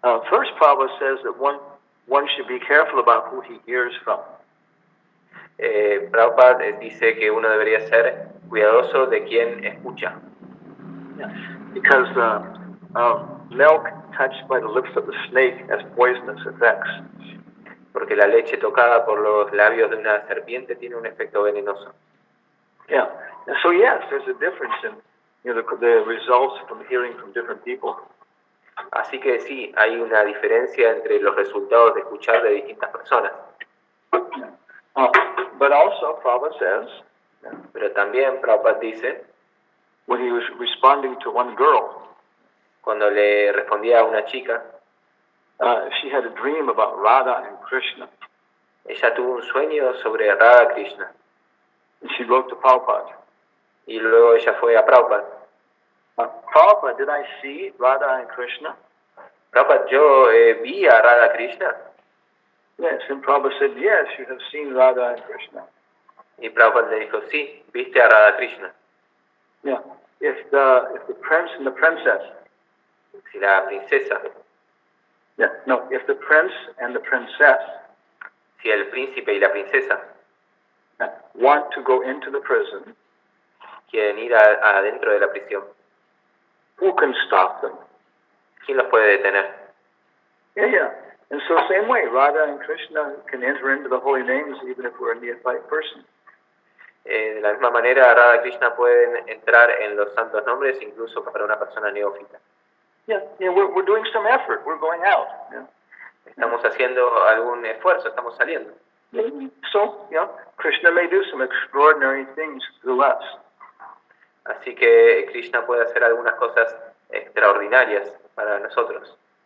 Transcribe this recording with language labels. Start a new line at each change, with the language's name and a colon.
English: first Prabhupada says that one should be careful about who he hears from.
Spanish: Prabhupada dice que uno debería ser cuidadoso de quien escucha.
English: Yeah. Because milk touched by the lips of the snake has poisonous effects.
Spanish: Porque la leche tocada por los labios de una serpiente tiene un efecto venenoso.
English: Yeah. And so yes, there's a difference in the results from hearing from different people.
Spanish: Así que sí, hay una diferencia entre los resultados de escuchar de distintas personas.
English: But also, Prabhupada says,
Spanish: pero también Prabhupada dice,
English: when he was responding to one girl,
Spanish: cuando le respondía a una chica,
English: she had a dream about Radha and Krishna.
Spanish: Ella tuvo un sueño sobre Radha Krishna.
English: And she wrote to Prabhupada.
Spanish: Y luego ella fue a Prabhupada.
English: Prabhupada, did I see Radha and Krishna?
Spanish: Prabhupada, yo vi a Radha Krishna.
English: Yes, and Prabhupada said, yes, you have seen Radha and Krishna.
Spanish: Y Prabhupada le dijo, sí, viste a Radha Krishna.
English: Yeah, if the prince and the princess.
Spanish: Si la princesa.
English: Yeah, no, if the prince and the princess.
Spanish: Si el príncipe y la princesa.
English: Want to go into the prison.
Spanish: Quieren ir adentro de la prisión.
English: Who can stop them?
Spanish: ¿Quién los puede detener?
English: Yeah. And so same way, Radha and Krishna can enter into the holy names even if we're a neophyte person.
Spanish: De la misma manera, Radha y Krishna pueden entrar en los santos nombres incluso para una persona neófita.
English: Yeah, we're doing some effort. We're going out. Yeah.
Spanish: Estamos haciendo algún esfuerzo, estamos saliendo.
English: So, Krishna may do some extraordinary things through us.
Spanish: Así que Krishna puede hacer algunas cosas extraordinarias para nosotros.